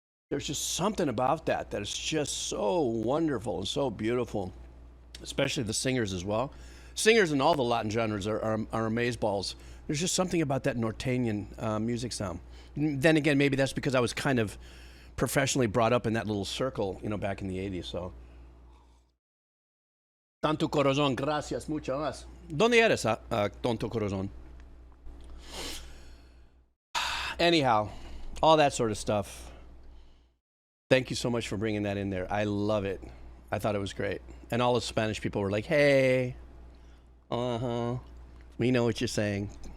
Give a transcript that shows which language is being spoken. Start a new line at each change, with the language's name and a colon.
English: There's just something about that that is just so wonderful and so beautiful, especially the singers as well. Singers in all the Latin genres are amazeballs. There's just something about that norteñan music sound. Then again, maybe that's because I was kind of professionally brought up in that little circle, you know, back in the 80s.
Spanish: So, Tanto corazón, gracias, mucho más. ¿Dónde eres, tonto corazón?
English: Anyhow, all that sort of stuff. Thank you so much for bringing that in there. I love it. I thought it was great. And all the Spanish people were like, hey, we know what you're saying.